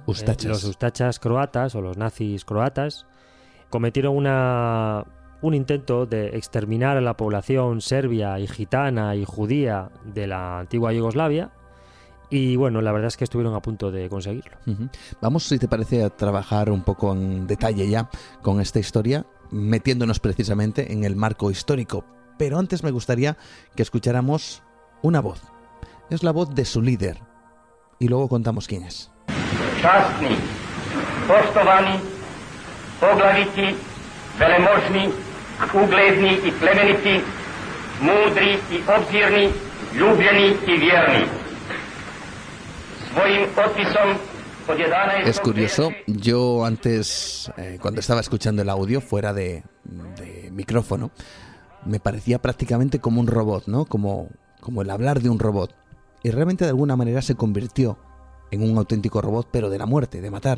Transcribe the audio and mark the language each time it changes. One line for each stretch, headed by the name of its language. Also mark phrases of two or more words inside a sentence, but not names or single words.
Spanish: Los Ustachas croatas, o los nazis croatas, cometieron un intento de exterminar a la población serbia y gitana y judía de la antigua Yugoslavia, y bueno, la verdad es que estuvieron a punto de conseguirlo. Vamos, si te parece, a trabajar un poco en detalle ya con esta historia, metiéndonos precisamente en el marco histórico, pero antes me gustaría que escucháramos una voz. Es la voz de su líder, y luego contamos quién es.
Croatian: Časni, poštovani, poglaviti, velemožni, ugledni i plemeniti, mudri i obzirni, ljubljeni i vjerni. Svojim otpisom od 11.
Spanish: Es curioso, yo antes, cuando estaba escuchando el audio fuera de micrófono, me parecía prácticamente como un robot, ¿no? Como el hablar de un robot. Y realmente de alguna manera se convirtió en un auténtico robot, pero de la muerte, de matar.